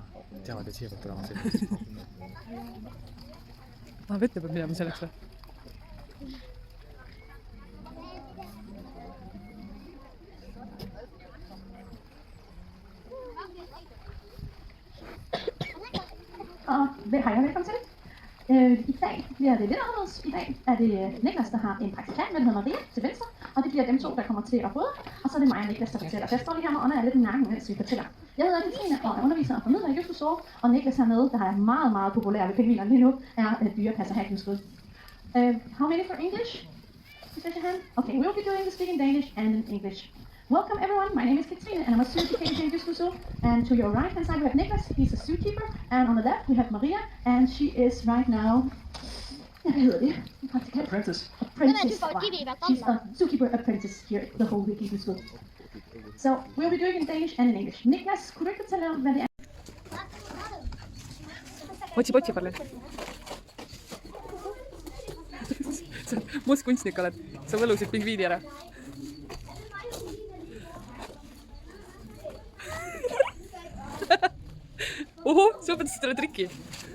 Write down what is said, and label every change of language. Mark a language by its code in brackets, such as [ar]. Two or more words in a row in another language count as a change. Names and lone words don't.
[et] teavad, et siia peab tulema sellisest. Vette peab minema selleks või? [da] Hej og velkommen til. I dag bliver det lidt anderledes. I dag er det Niklas, der har en praktikant, der hedder Maria, til venstre. Og det bliver dem to, der kommer til at fodre. Og så er det mig og Niklas, der fortæller. Så jeg står lige her med ånden af lidt i nakken, mens vi fortæller. Jeg hedder Katrine, og er underviser og formidler i Just Resort. Og Niklas hernede, der er meget, meget populær ved pingvinerne lige nu, er dyrepasser Hackenskud. [en] How many for English? Please raise your hand. Okay, we'll be doing the speaking Danish and in English. Welcome everyone, my name is Katrine and I'm a zookeeper here in Just Resort. And to your right hand side we have Niklas, he's a zookeeper. And on the left we have Maria, and she is right now... [da] Hvad hedder det? [en] Apprentice. Apprentice. She's a zookeeper apprentice here at the whole Beekeeping School. So we'll be doing it in Danish and in English. [da] Niklas, kunne du ikke fortælle om, hvad det er? [et] Otsi palju. Must kunstnik oled. Sa võlusid pingviini ära. Oho, sa õpetasid talle triki.